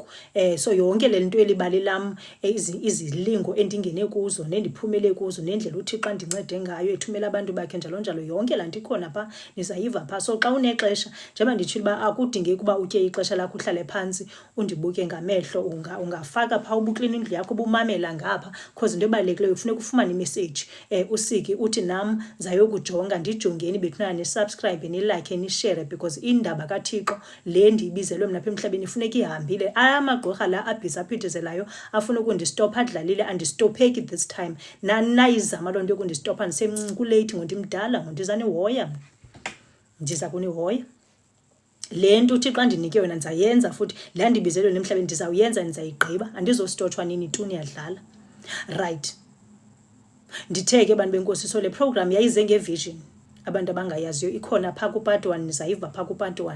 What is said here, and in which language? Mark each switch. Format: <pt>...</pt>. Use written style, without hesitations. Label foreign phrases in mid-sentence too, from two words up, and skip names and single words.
<xh>So yonke le nto elibali lam, izilingo endingene kuzo nendiphumele kuzo nendlela uThixo andincede ngayo ethumela abantu bakhe njalo njalo, yonke laa nto ikhona pha, nizayiva pha. So xa unexesha, njengoba nditshilo uba akudingeki uba utye ixesha lakho uhlale phantsi undibuke ngamehlo, ungafaka pha ubuklina indlu yakho ubumamela ngapha, because into ebalulekileyo kufuneka ufumane imessage. Usiki uthi nam zayokujonga ndijongeni bethuna ni-subscribe ni-like ni-share, because indaba kaThixo le ndiyibizelwe mna apha emhlabeni ifuneka ihambile. Amagqirha la abhizaphithizelayo afuna ukundistopha adlalile, andistopheki</xh> <en>this time.</en> <xh>Nayizama loo nto yokundistopha ndisemncinci kulate ngondimdala ngondizanihoya, ndiza kunihoya. Le nto uThixo andinike yona ndizayenza futhi, la ndibizelwe emhlabeni ndizawuyenza, ndizayigqiba, andizostotshwa nini tu niyadlala. Right, ndithe ke bantu benkosi, so le program yayize ngevision abantu abangayaziyo, ikhona pha ku part 1, nizayiva pha ku part 1.</xh>